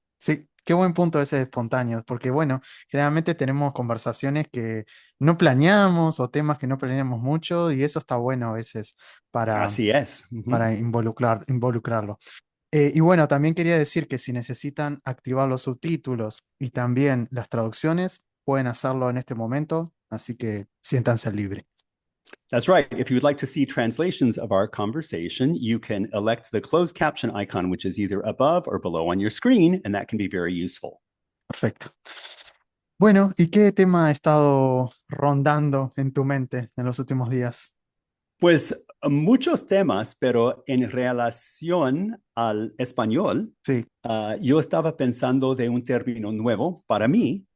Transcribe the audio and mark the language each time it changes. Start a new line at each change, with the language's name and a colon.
Spanish: Sí, qué buen punto ese de espontáneos, porque bueno, generalmente tenemos conversaciones que no planeamos o temas que no planeamos mucho y eso está bueno a veces para, Así es. Ujú. para involucrarlo. Y bueno, también quería decir que si necesitan activar los subtítulos y también las traducciones, pueden hacerlo en este momento, así que siéntanse libres.
English: That's right. If you would like to see translations of our conversation, you can elect the closed caption icon, which is either above or below on your screen, and that can be very useful.
Spanish: Perfecto. Bueno, ¿y qué tema ha estado rondando en tu mente en los últimos días? Pues muchos temas, pero en relación al español, Sí. yo estaba pensando de un término nuevo para mí,